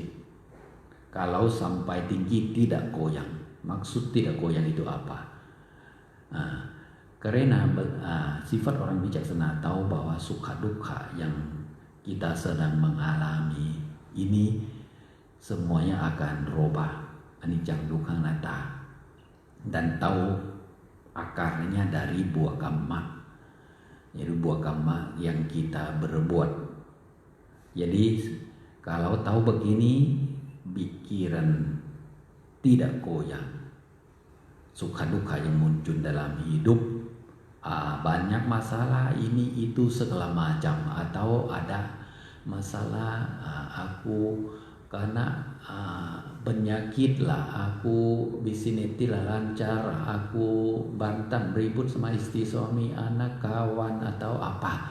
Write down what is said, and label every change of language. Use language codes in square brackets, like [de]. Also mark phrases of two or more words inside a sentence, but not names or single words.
[id] Kalau sampai tinggi tidak goyang. Maksud tidak goyang itu apa? Karena sifat orang bijaksana tahu bahwa suka duka yang kita sedang mengalami ini semuanya akan berubah, [pi] anicca dukkha anatta, [id] dan tahu akarnya dari buah kamma, yaitu buah kamma yang kita berbuat. Jadi kalau tahu begini, pikiran tidak goyang. Suka duka yang muncul dalam hidup, banyak masalah ini itu segala macam, atau ada masalah aku karena penyakit lah, aku bisnis tidak lancar, aku berantem ribut sama istri, suami, anak, kawan, atau apa.